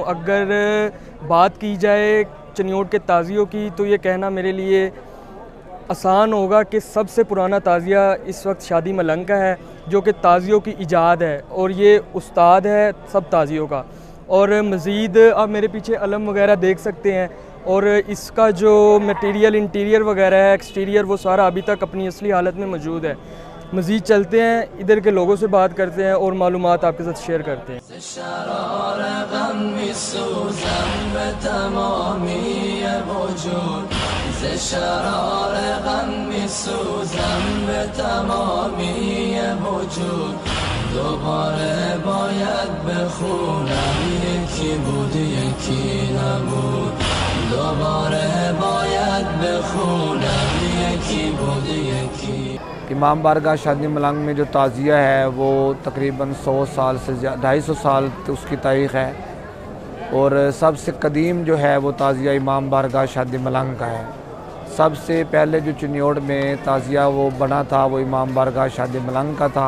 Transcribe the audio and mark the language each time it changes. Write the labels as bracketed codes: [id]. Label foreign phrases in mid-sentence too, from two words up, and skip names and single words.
[ur] اگر بات کی جائے چنیوٹ کے تازیوں کی تو یہ کہنا میرے لیے آسان ہوگا کہ سب سے پرانا تازیہ اس وقت شادی ملنگ کا ہے، جو کہ تازیوں کی ایجاد ہے، اور یہ استاد ہے سب تازیوں کا۔ اور مزید آپ میرے پیچھے علم وغیرہ دیکھ سکتے ہیں، اور اس کا جو [en] material interior [ur] وغیرہ ہے، ایکسٹیریئر، وہ سارا ابھی تک اپنی اصلی حالت میں موجود ہے۔ مزید چلتے ہیں، ادھر کے لوگوں سے بات کرتے ہیں اور معلومات آپ کے ساتھ شیئر کرتے ہیں۔ [fa] شرار غم میسوزم به تمامی وجود، ز شرار غم میسوزم به تمامی وجود. دوباره باید بخونم یکی بود یکی نبود، دوباره باید بخونم یکی بود یکی. [ur] امام بارگاہ شادی ملنگ میں جو تعزیہ ہے وہ تقریباً 100 سال سے 250 سال اس کی تاریخ ہے، اور سب سے قدیم جو ہے وہ تعزیہ امام بارگاہ شادی ملنگ کا ہے۔ سب سے پہلے جو چنیوٹ میں تعزیہ وہ بنا تھا وہ امام بارگاہ شادی ملنگ کا تھا۔